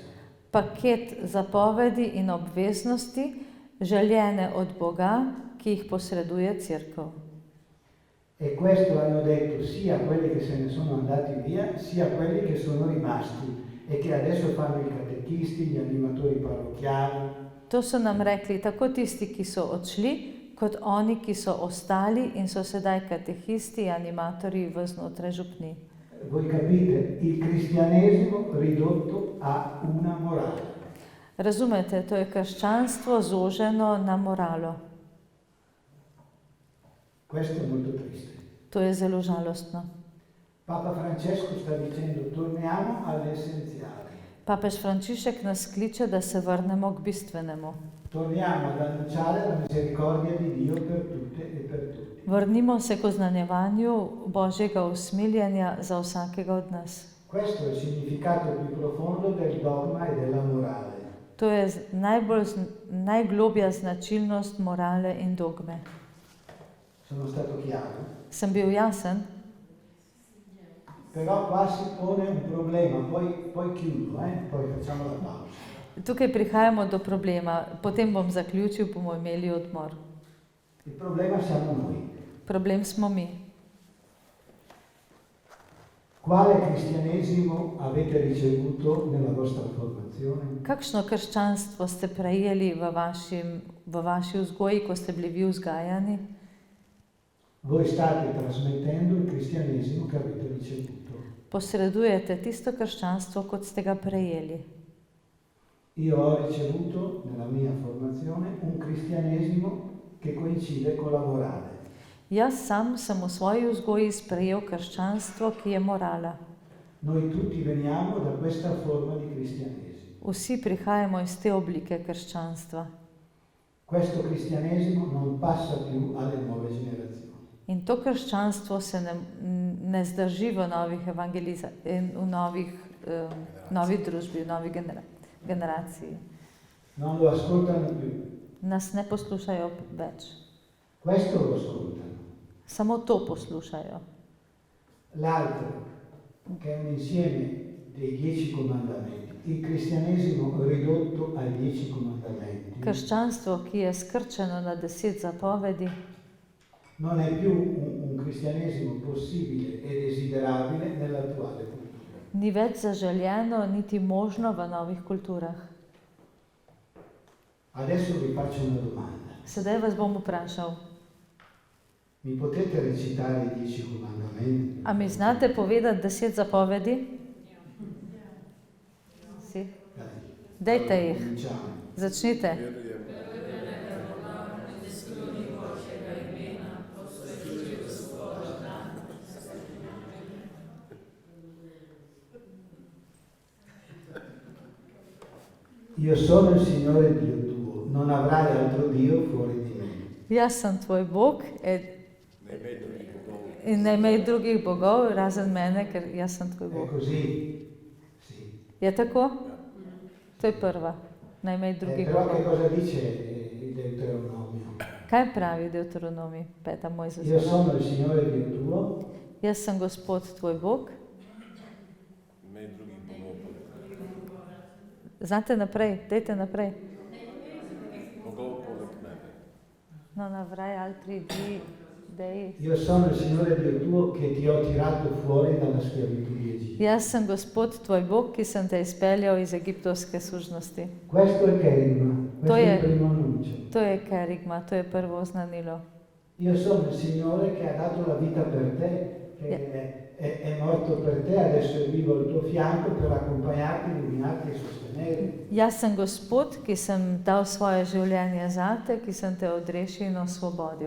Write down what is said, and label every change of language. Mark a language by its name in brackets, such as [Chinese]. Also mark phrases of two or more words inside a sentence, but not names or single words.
[Slovenian] Paket zapovedi in obveznosti, željene od Boga, ki jih posreduje Cerkev. [Italian] E questo hanno detto sia quelli che se ne sono andati via, sia quelli che sono rimasti e che adesso fanno i catechisti, gli animatori parrocchiali. [Slovenian] To so nam rekli tako tisti, ki so odšli, kot oni, ki so ostali in so sedaj katehisti, animatorji v znotraj župni. [Italian] Voi capite, il cristianesimo ridotto a una morale. [Slovenian] Razumete, to je krščanstvo zoženo na moralo. [Italian] Questo è molto triste. [Slovenian] To je zelo žalostno. [Italian] Papa Francesco sta dicendo torniamo all'essenziale. [Slovenian] Papež Frančišek nas kliče, da se vrnemo k bistvenemu. [Italian] Torniamo ad annunciare la misericordia di Dio per tutte e per tutti. [Slovenian] Vrnimo se k oznanjevanju Božjega usmiljenja za vsakega od nas. [Italian] Questo è il significato più profondo del dogma e della morale. [Slovenian] To je najglobja značilnost morale in dogme. [Italian] Sono stato chiaro? [Slovenian] Sem bil jasen? [Italian] Però qua si pone un problema, poi chiudo, poi facciamo la pausa. [Slovenian] Tukaj prihajamo do problema, potem bom zaključil, bomo imeli odmor. [Italian] Il problema siamo noi. [Slovenian] Problem smo mi. [Italian] Quale cristianesimo avete ricevuto nella vostra formazione? [Slovenian] Kakšno krščanstvo ste prejeli v vaši vzgoji, ko ste bili vi vzgajani? [Italian] Voi state trasmettendo il cristianesimo che avete ricevuto. [Slovenian] Posredujete tisto krščanstvo, kot ste ga prejeli. [Italian] Io ho ricevuto nella mia formazione un cristianesimo che coincide con la morale. [Slovenian] Jaz sam sem v svoji vzgoji sprejel krščanstvo, ki je morala. [Italian] Noi tutti veniamo da questa forma di cristianesimo. [Slovenian] Vsi prihajamo iz te oblike krščanstva. [Italian] Questo cristianesimo non passa più alle nuove generazioni. [Slovenian] In to krščanstvo se ne zdrži v novi družbi, v novi generaciji. [Italian] Non lo ascoltano più. [Slovenian] Nas ne poslušajo več. [Italian] Questo lo ascoltano. [Slovenian] Samo to poslušajo. [Italian] L'altro, che è un insieme dei 10 comandamenti, Il cristianesimo ridotto ai 10 comandamenti [Slovenian] Krščanstvo, ki je skrčeno na 10 zapovedi, [Italian] non è più un cristianesimo possibile e desiderabile nell'attuale cultura. [Slovenian] ni več zaželjeno niti možno v novih kulturah. [Italian] Adesso vi faccio una domanda. [Slovenian] Sedaj vas bom vprašal, [Italian] Mi potete recitare i 10 comandamenti? [Slovenian] a mi znate povedati 10 zapovedi? Si? [Italian] Dai, [Slovenian] Dajte jih, [Italian] cominciamo. [Slovenian] začnite. [Italian] Io sono il Signore Dio tuo, non avrai altro Dio fuori di me. [Slovenian] Jaz sem tvoj Bog in ne imej drugih bogov razen mene, ker jaz sem tvoj [Italian] È [Slovenian] Bog. [Italian] così? Sì. [Slovenian] Je tako? To je prva. Ne imej drugih [Italian] Però che [Slovenian] bogov. [Italian] cosa dice il Deuteronomio? [Slovenian] Kaj pravi Deuteronomij, 5. Mojzes? [Italian] Io sono il Signore Dio tuo, [Slovenian] Jaz sem Gospod tvoj Bog. Znate naprej, dajte naprej. [Italian] Non avrai altri dei. io sono il Signore Dio tuo che ti ho tirato fuori dalla schiavitù di Egitto. [Slovenian] Jaz sem Gospod tvoj Bog, ki sem te izpeljal iz egiptovske služnosti. [Italian] Questo è Kerigma, questo è il primo annuncio. [Slovenian] To je kerigma, to je prvo oznanilo. [Italian] Io sono il Signore che ha dato la vita per te, che è morto per te, adesso è vivo al tuo fianco per accompagnarti, illuminarti e sostenerti. [Slovenian] Jaz sem Gospod, ki sem dal svoje življenje zate, ki sem te odrešil in osvobodil.